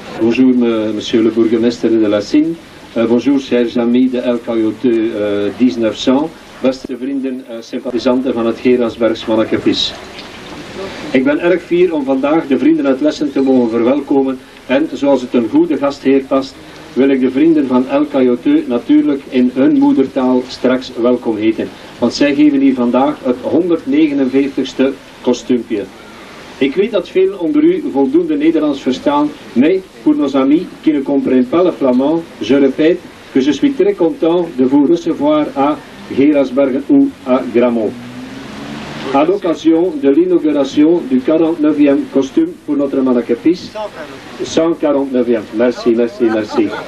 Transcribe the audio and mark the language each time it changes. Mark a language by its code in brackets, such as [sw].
[fr] Bonjour monsieur le bourgmestre de La Signe. Bonjour chers amis de LKJT 1900. [nl] Beste vrienden, sympathisanten van het Gerardsbergs Mannekepis. Ik ben erg fier om vandaag de vrienden uit Lessen te mogen verwelkomen en zoals het een goede gastheer past, wil ik de vrienden van LKJT natuurlijk in hun moedertaal straks welkom heten. Want zij geven hier vandaag het 149ste kostuumpje. Ik weet dat veel onder u voldoende Nederlands verstaan, [fr] mais pour nos amis qui ne comprennent pas le flamand, je répète que je suis très content de vous recevoir à Gerardsbergen ou à Grammont. À l'occasion de l'inauguration du 49e costume pour notre Mannekepis, 149e, merci, merci, merci.